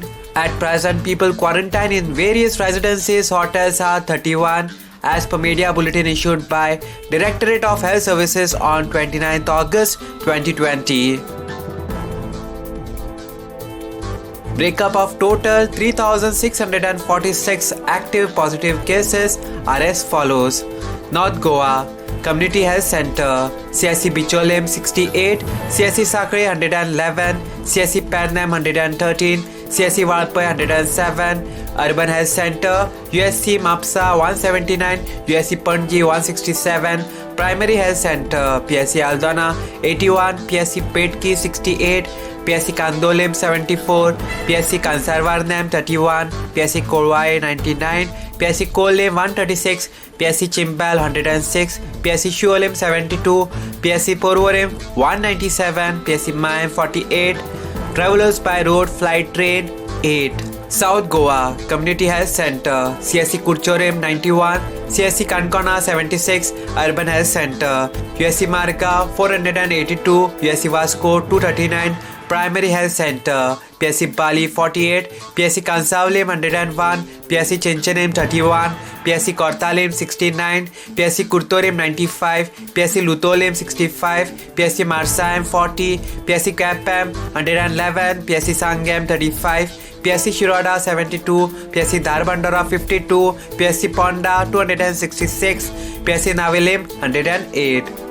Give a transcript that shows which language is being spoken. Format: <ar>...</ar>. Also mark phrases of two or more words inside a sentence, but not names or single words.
<en>At present, people quarantined in various residences, hotels are 31, as per media bulletin issued by Directorate of Health Services on 29th August 2020. Breakup of total 3,646 active positive cases are as follows. North Goa Community Health Center, CSC Bicholim 68, CSC Sakre 111, CSC Pernam 113, CSC Valpai 107, Urban Health Center, USC Mapsa 179, USC Panji 167, Primary Health Center, PSC Aldana 81, PSC Petki 68, PSC Kandolim 74, PSC Kansarvarnam 31, PSC Korwai 99, PSC Kolem 136, PSC Chimbal 106, PSC Shuolim 72, PSC Porvorim 197, PSC Mayam 48, Travelers by Road Flight Train 8. South Goa Community Health Center, CSC Kurchorim 91, CSC Kankona 76, Urban Health Center, USC Marga 482, USC Vasco 239, Primary Health Center, PSC Bali 48, PSC Kansavlim 101, PSC Chinchanim 31, PSC Kortalim 69, PSC Kurtorim 95, PSC Lutolim 65, PSC Marsayam 40, PSC Kapam 111, PSC Sangam 35, PSC Shiroda 72, PSC Darbandara 52, PSC Ponda 266, PSC Navilim 108.</en>